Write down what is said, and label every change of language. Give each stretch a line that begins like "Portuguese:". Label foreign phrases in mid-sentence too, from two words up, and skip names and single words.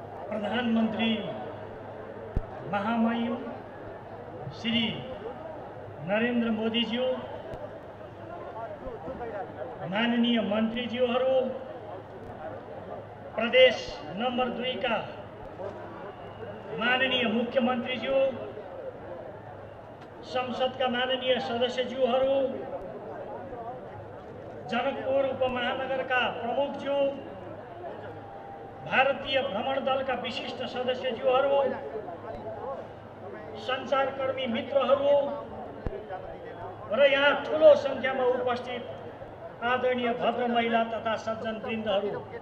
Nepali: प्रधानमंत्री महामहिम श्री नरेंद्र मोदी जी, माननीय मन्त्रीज्यूहरू, प्रदेश नंबर 2 का माननीय मुख्यमन्त्रीज्यू, संसद का माननीय सदस्यज्यूहरू, जनकपुर उपमहानगर का प्रमुखज्यू, भारतीय भ्रमण दल का विशिष्ट सदस्यज्यूहरू, संचारकर्मी मित्रहरू र यहाँ ठूलो संख्यामा उपस्थित आदरणीय भद्र महिला तथा सज्जन वृन्दहरू,